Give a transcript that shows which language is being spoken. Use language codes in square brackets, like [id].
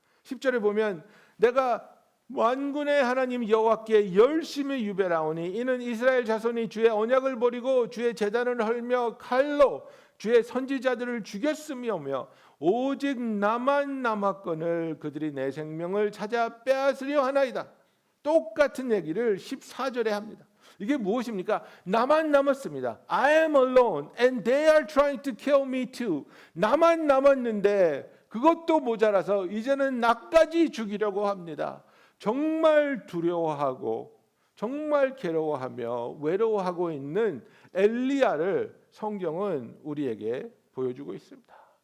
[ko] 10절에 보면 내가 만군의 하나님 여호와께 열심히 유배하오니 이는 이스라엘 자손이 주의 언약을 버리고 주의 제단을 헐며 칼로 주의 선지자들을 죽였으며며 오직 나만 남았거늘 그들이 내 생명을 찾아 빼앗으려 하나이다. 똑같은 얘기를 14절에 합니다. 이게 무엇입니까? 나만 남았습니다. [en] I am alone and they are trying to kill me too. [ko] 나만 남았는데 그것도 모자라서 이제는 나까지 죽이려고 합니다. 정말 두려워하고 정말 괴로워하며 외로워하고 있는 엘리야를 성경은 우리에게 보여주고 있습니다.